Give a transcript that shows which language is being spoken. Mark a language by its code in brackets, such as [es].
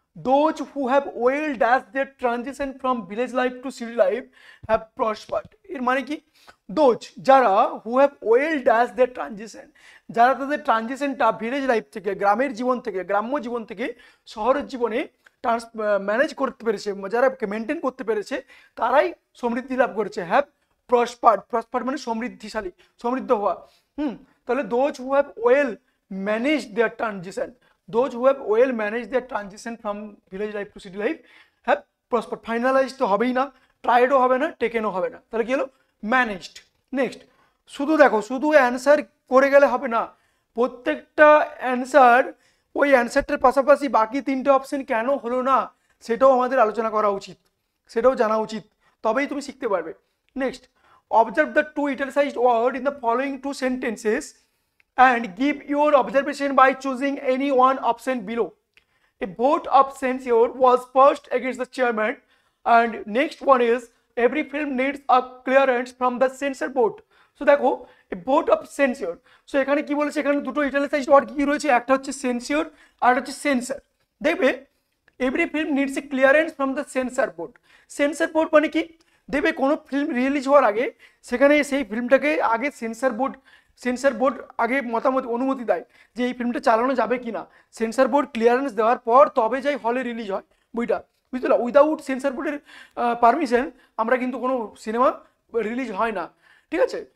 [en] Those who have well dashed their transition from village life to city life have prospered. [bn] এর মানে কি, [en] those [bn] যারা [en] who have well dashed their transition, [bn] যারা তাদের ট্রানজিশনটা village life থেকে, গ্রামের জীবন থেকে, গ্রাম্য জীবন থেকে শহরের জীবনে ম্যানেজ করতে পেরেছে, যারা মেনটেন করতে পেরেছে, তারাই সমৃদ্ধি লাভ করেছে। [en] have prospered, [bn] প্রসপার্ড মানে সমৃদ্ধিশালী, সমৃদ্ধ হওয়া। [en] তাহলে those who have well manage their transition, those who have well manage their transition from village life to city life have prospered. [bn] Finalise তো হবেই না, ট্রাইডও হবে না, টেকেনও হবে না, তাহলে কি হলো, ম্যানেজড। নেক্সট, শুধু দেখো, শুধু অ্যান্সার করে গেলে হবে না, প্রত্যেকটা অ্যান্সার, ওই অ্যান্সারটার পাশাপাশি বাকি তিনটে অপশন কেন হলো না সেটাও আমাদের আলোচনা করা উচিত, সেটাও জানা উচিত, তবেই তুমি শিখতে পারবে। [en] Next, observe the two italicized word in the following two sentences and give your observation by choosing any one option below. A vote of censure was passed against the chairman, and next one is every film needs a clearance from the censor board. So [bn] দেখো, [en] a vote of censure, [bn] so এখানে কি বলেছে, এখানে দুটো italicized word কি রয়েছে, একটা হচ্ছে censure আর একটা হচ্ছে censor। দেখবে [en] every film needs a clearance from the censor board, censor board [bn] মানে কি, দেখবে কোনো ফিল্ম রিলিজ হওয়ার আগে সেখানে সেই ফিল্মটাকে আগে সেন্সর বোর্ড আগে মতামত অনুমতি দেয় যে এই ফিল্মটা চালানো যাবে কি না। সেন্সর বোর্ড ক্লিয়ারেন্স দেওয়ার পর তবে যাই হলে রিলিজ হয় বইটা, বুঝতে পারলো। উইদাউট সেন্সর বোর্ডের পারমিশন আমরা কিন্তু কোনো সিনেমা রিলিজ হয় না, ঠিক আছে।